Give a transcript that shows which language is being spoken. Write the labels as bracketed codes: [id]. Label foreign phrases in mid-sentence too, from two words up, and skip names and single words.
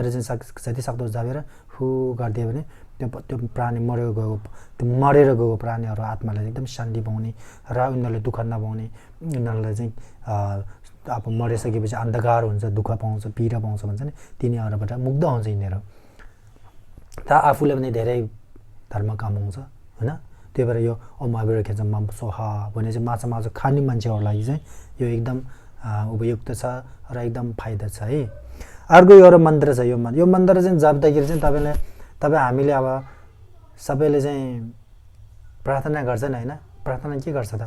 [ne] चाहिँ जति सक्दो जपेर फु गर्दियो भने त्यो प्राणी मरेर गएको प्राणीहरु आत्मालाई एकदम शान्ति पाउने र उनीहरुले दुःख नपाउने उनीहरुलाई चाहिँ अब मरिसकेपछि अन्धकार हुन्छ दुःख पाउँछ पीडा पाउँछ भन्छ नि तिनीहरुबाट मुक्त हुन्छ यिनीहरु त आफूले पनि धेरै धर्म कमाउँछ हैन त्यही भएर यो ओम अबिर खेच मम सोहा भन्ने चाहिँ मासु खाने मान्छेहरुलाई चाहिँ यो एकदम उपयुक्त छ र एकदम फाइदा छ है अर्को एउटा मन्त्र छ यो मन्त्र चाहिँ जप्दाखेरि चाहिँ तपाई हामीले अब सबैले चाहिँ प्रार्थना गर्छन् हैन प्रार्थना के गर्छ त